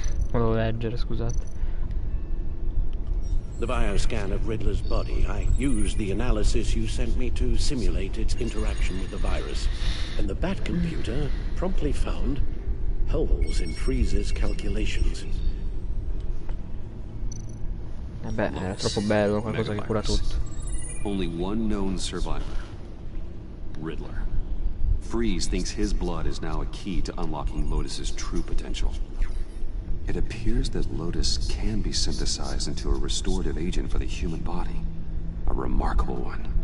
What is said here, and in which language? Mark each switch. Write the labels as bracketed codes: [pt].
[it] Volevo leggere, scusate. [en] The bioscan of Riddler's body. I used the analysis you sent me to simulate its interaction with the virus. And the Batcomputer promptly found holes in Freeze's calculations. [it] Vabbè, è troppo bello, qualcosa che cura tutto. [en] Only one known survivor. Riddler. Freeze thinks his blood is now a key to unlocking Lotus's true potential. It appears that Lotus can be synthesized into a restorative agent for the human body. A remarkable one.